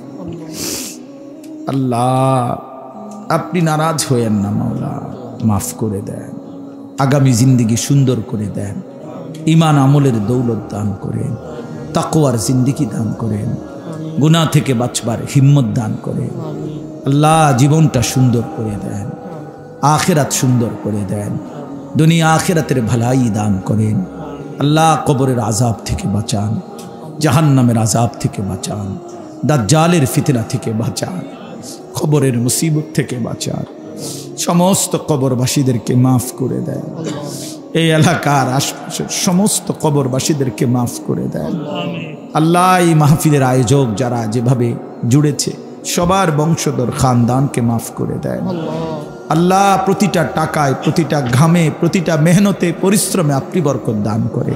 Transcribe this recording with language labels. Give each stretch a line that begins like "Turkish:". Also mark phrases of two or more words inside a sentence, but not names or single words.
Bangla: আল্লাহ আপনি নারাজ হয়েন না, মওলা মাফ করে দেন, আগামী জিন্দেগী সুন্দর করে দেন, ঈমান আমলের দৌলত দান করেন, তাকওয়ার জিন্দেগী দান করেন, গুনাহ থেকে বাঁচবার হিম্মত দান করেন। আল্লাহ জীবনটা সুন্দর করে দেন, আখিরাত সুন্দর করে দেন, দুনিয়া আখিরাতের ভালাই দান করেন। আল্লাহ কবরের আজাব থেকে বাঁচান, জাহান্নামের আজাব থেকে বাঁচান, দাজ্জালের ফিতনা থেকে বাঁচান, কবরের মুসিবত থেকে বাঁচান। সমস্ত কবরবাসীদেরকে মাফ করে দেন, এই এলাকার আশপাশের সমস্ত কবরবাসীদেরকে মাফ করে দেন। আল্লাহ এই মাহফিলের আয়োজক যারা যেভাবে জুড়েছে সবার বংশধর খানদানকে মাফ করে দেন। আল্লাহ প্রতিটা টাকায়, প্রতিটা ঘামে, প্রতিটা মেহনতে, পরিশ্রমে আপনি বরকত দান করেন।